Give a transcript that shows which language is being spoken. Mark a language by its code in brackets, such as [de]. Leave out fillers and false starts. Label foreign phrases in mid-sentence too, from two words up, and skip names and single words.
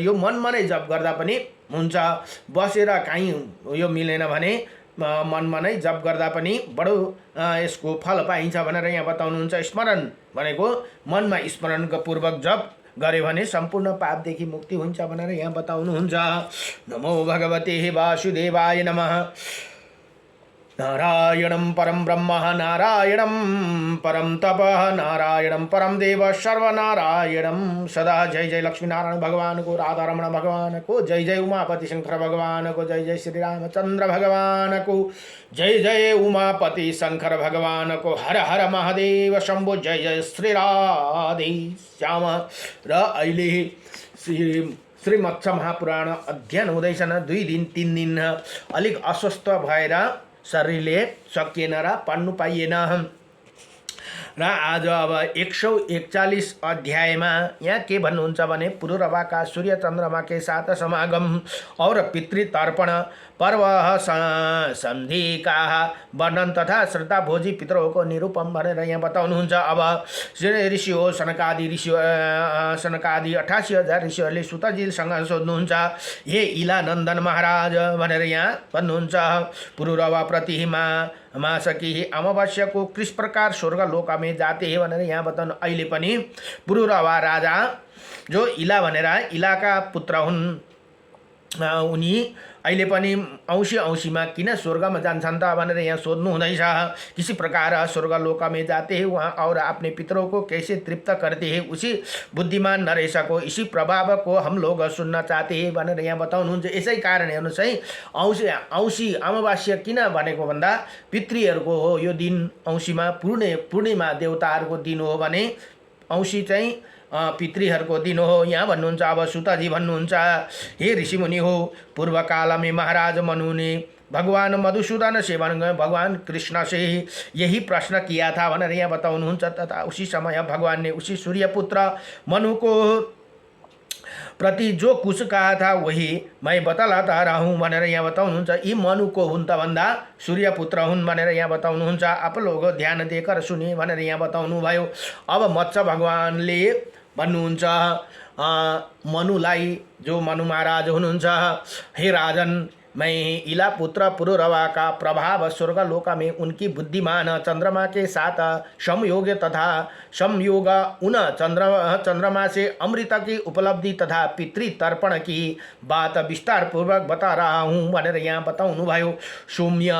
[ne] यो मनमा नै जप गर्दा पनि हुन्छ, बसेर काहीँ यो मिलेन भने मनमा नै जप गर्दा पनि बडो यसको फल पाइन्छ भनेर यहाँ बताउनुहुन्छ। स्मरण भनेको मनमा स्मरणपूर्वक जप गरे भने सम्पूर्ण पापदेखि मुक्ति हुन्छ भनेर यहाँ बताउनुहुन्छ। [sa] नमो भगवते वासुदेवाय नमः। नारायणं परं ब्रह्म नारायणं परं तपः नारायणं परं देव सर्वनारायणं सदा। [ne] जय जय लक्ष्मी नारायण भगवान को, राधा रमण भगवान को, जय जय उमापति शंकर भगवान को, जय जय श्री रामचंद्र भगवान को, जय जय उमापति शंकर भगवान को, हर हर महादेव शंभो, जय जय श्री राधे श्याम। र अहिले श्री मत्स्य महापुराण अध्ययन हुँदैछन्। 2 दिन 3 दिन अलिक अस्वस्थ भएर शरीरले सकिएन र पढ्नु पाइएन र आज अब 141 अध्यायमा यहाँ के भन्नुहुन्छ भने पुरुरवाका [hi] सूर्य चन्द्रमा के साथ समागम और पितृतर्पण पर्व संधिका वर्णन तथा श्रद्धा भोजी पितरों को निरूपम [ne] भनेर यहाँ बताउनुहुन्छ। अब ऋषि हो सनकादि 88,000 ऋषिहरूले सुतजीसँग सोध्नुहुन्छ, हे इला नन्दन महाराज भनेर यहाँ भन्नुहुन्छ। [hi] पुरुरवा प्रतिमा मासकी अमावस्या को किस प्रकार स्वर्ग लोक में जाते हैं [ne] भनेर यहाँ बताउनु। अहिले पनि पुरुरवा राजा जो इला भनेर इलाका पुत्र हुन्, उनी अहिले पनि औँसीमा किन स्वर्गमा जान्छन् त भनेर यहाँ सोध्नु हुँदैछ। [hi] किसी प्रकार स्वर्ग लोक में जाते हैं वहाँ और अपने पितरों को कैसे तृप्त करते हैं, उसी बुद्धिमान नरेश को इसी प्रभाव को हम लोग सुन्न चाहते हैं [ne] भनेर यहाँ बताउनुहुन्छ। यसै कारण हेर्नुहोस् है, औँसी अमावास्या किन भनेको भन्दा पितृहरूको हो यो दिन। औँसीमा पूर्णिमा देवताहरूको दिन हो भने औँसी चाहिँ पितृहरूको दिन हो। यहाँ भन्नुहुन्छ अब सुतजी भन्नुहुन्छ, हे ऋषिमुनि हो, [hi] पूर्व काल में महाराज मनु ने भगवान मधुसूदन से भगवान कृष्ण से यही प्रश्न किया था [ne] भनेर यहाँ बताउनुहुन्छ। [hi] तथा उसी समय भगवान ने उसी सूर्यपुत्र मनु को प्रति जो कुछ कहा था वही मैं बतलाता रहा हूँ [ne] भनेर यहाँ बताउनुहुन्छ। यी मनुको हुन् त भन्दा सूर्यपुत्र हुन् भनेर यहाँ बताउनुहुन्छ। [hi] आप लोग [ne] ध्यान दिएर सुने भनेर यहाँ बताउनु भयो। अब मत्स्य भगवानले भन्नुहुन्छ मनुलाई, जो मनु महाराज हुनुहुन्छ, [hi] हे राजन, मैं इला पुत्र पुरुरवा का प्रभाव स्वर्ग लोक में उनकी बुद्धिमान चंद्रमा के साथ संयोग तथा संयोग उन चंद्रमा से अमृत की उपलब्धि तथा पितृतर्पण की बात विस्तार पूर्वक बता रहा हूँ [ne] भनेर यहाँ बताउनु भयो।